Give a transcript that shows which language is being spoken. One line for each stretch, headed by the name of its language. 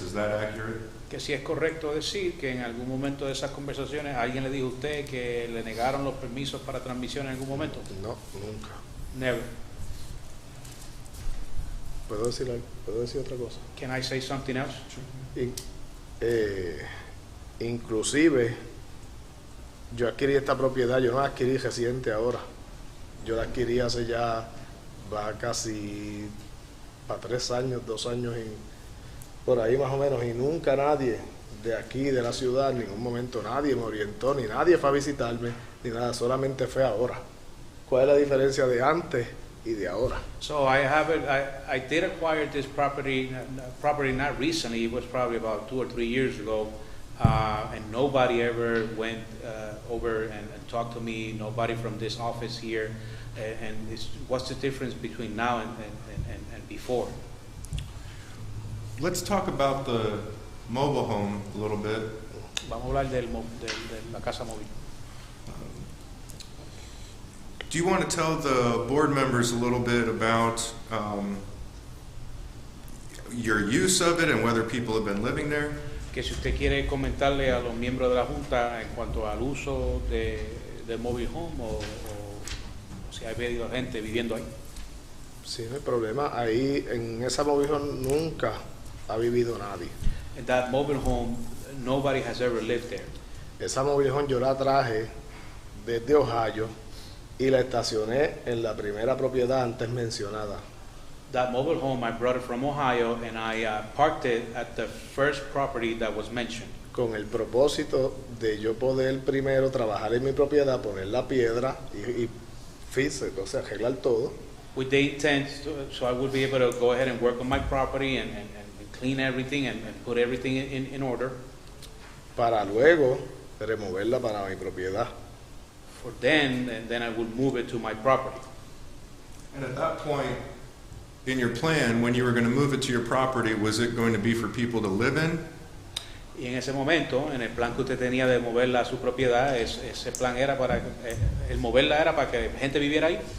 English: Is that accurate?
Spanish: Que si es correcto decir que en algún momento de esas conversaciones alguien le dijo a usted que le negaron los permisos para transmisión en algún momento. No, nunca.
English: Never.
Spanish: ¿Puedo decir otra cosa?
English: Can I say something else?
Spanish: Inclusive, yo adquirí esta propiedad, yo no la adquirí reciente ahora. Yo la adquirí hace ya, va casi para 3 años, 2 años, por ahí más o menos, y nunca nadie de aquí, de la ciudad, en ningún momento nadie me orientó, ni nadie fue a visitarme, ni nada, solamente fue ahora. ¿Cuál es la diferencia de antes y de ahora?
English: So I did acquire this property not recently. It was probably about 2 or 3 years ago, and nobody ever went over and talked to me. Nobody from this office here. And what's the difference between now and before? Let's talk about the mobile home a little bit.
Spanish: Vamos a hablar de la casa móvil.
English: Do you want to tell the board members a little bit about your use of it and whether people have been living there?
Spanish: Que si usted quiere comentarle a los miembros de la Junta en cuanto al uso del mobile home o si ha habido gente viviendo ahí. Sí, no hay problema. Ahí en esa mobile home nunca ha vivido nadie.
English: In that mobile home, nobody has ever lived there.
Spanish: Esa mobile home yo la traje desde Ohio y la estacioné en la primera propiedad antes mencionada.
English: That mobile home, I brought it from Ohio and I parked it at the first property that was mentioned.
Spanish: Con el propósito de yo poder primero trabajar en mi propiedad, poner la piedra y
English: fix it,
Spanish: o sea, arreglar todo.
English: With the intent, so I would be able to go ahead and work on my property and clean everything and put everything in order.
Spanish: Para luego removerla para mi propiedad.
English: For then, and then I would move it to my property. And at that point, in your plan, when you were going to move it to your property, was it going to be for people to live in?
Spanish: Y en ese momento, en el plan que usted tenía de moverla a su propiedad, ese plan era para, el moverla era para que gente viviera ahí?